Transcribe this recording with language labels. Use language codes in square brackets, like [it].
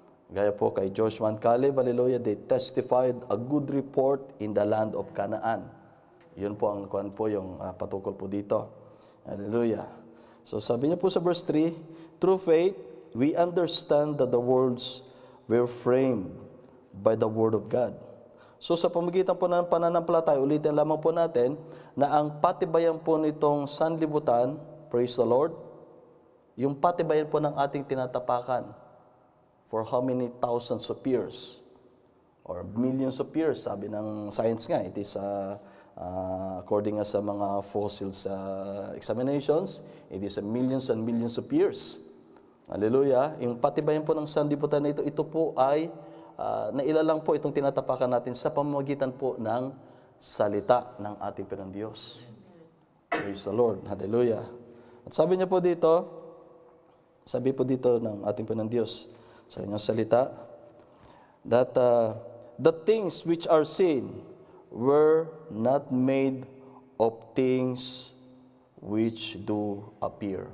[tl] Gaya po kay [en] Joshua and Caleb, hallelujah, they testified a good report in the land of Canaan. [tl] Yun po ang kuan po yung patungkol po dito. Hallelujah. So sabi niya po sa [en] verse 3, through faith, we understand that the worlds were framed by the word of God. [tl] So sa pamagitan po ng pananampalataya, ulitin lamang po natin na ang patibayan po nitong sanlibutan, praise the Lord, yung patibayan po ng ating tinatapakan [en] for how many thousands of years [tl] or millions of years, sabi ng science nga, it is according sa mga fossils examinations, [en] it is millions and millions of years. [tl] Hallelujah. Yung patibayan po ng sanlibutan na ito po ay nailalang po itong tinatapakan natin sa pamamagitan po ng salita ng ating Panginoon Diyos. [en] Praise the Lord. Hallelujah. [tl] At sabi niya po dito, sabi po dito ng ating Panginoon Diyos sa kanyang salita, [en] that the things which are seen were not made of things which do appear.